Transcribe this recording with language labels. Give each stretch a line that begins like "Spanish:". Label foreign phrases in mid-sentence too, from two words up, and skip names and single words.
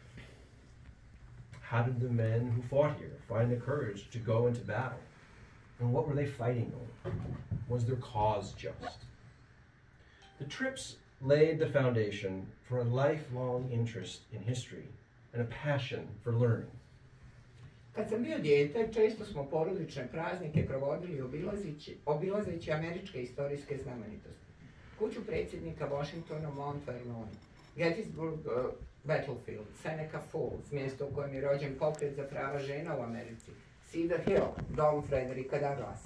English: How did the men who fought here find the courage to go into battle? And what were they fighting over? Was their cause just? The trips laid the foundation for a lifelong interest in history and a passion for learning.
Bosnian: Kad sam bio dijete, često smo porodične praznike provodili obilazeći američke historijske znamenitosti. Kuću predsjednika Washingtona, Mount Vernon, Gettysburg Battlefield, Seneca Falls, mjesto u kojem je rođen pokret za prava žena u Americi, Cedar Hill, dom Frederika Douglasa.